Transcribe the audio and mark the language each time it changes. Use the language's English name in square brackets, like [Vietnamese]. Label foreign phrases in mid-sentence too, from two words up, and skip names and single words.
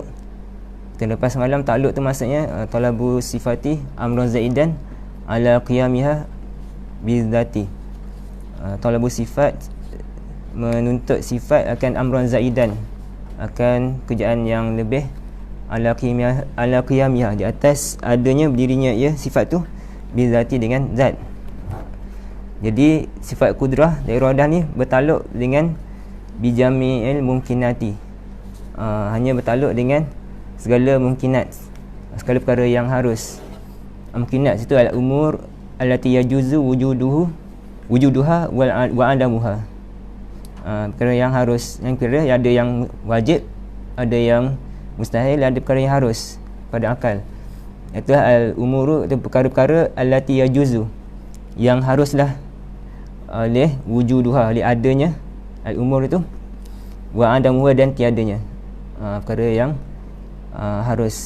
[Malay] Kita lepas semalam takluk tu maksudnya [Arabic] طلب صفة أمرا زائدا على قيامها بالذات. طلب صفة [Malay] menuntut sifat akan [Arabic] أمرا زائدا, [Malay] akan kerjaan yang lebih [Arabic] على قيامها [Malay] di atas adanya berdirinya ia sifat tu bidzati dengan zat. Jadi sifat kudrah dan iradah ni bertakluk dengan [Arabic] بجميع الممكنات. [Malay] Hanya bertakluk dengan segala mumkinat, segala perkara yang harus. Mumkinat situ adalah [Arabic] الأمور التي يجوز وجودها وعدمها. [Malay] Perkara yang harus, yang kira ada yang wajib, ada yang mustahil, ada perkara yang harus pada akal. Itu al-umuru, itu perkara-perkara [Arabic] التي يجوز, [Malay] yang haruslah oleh wujuduha, oleh adanya al-umur itu, [Arabic] وعدمها, [Malay] dan tiadanya perkara yang harus.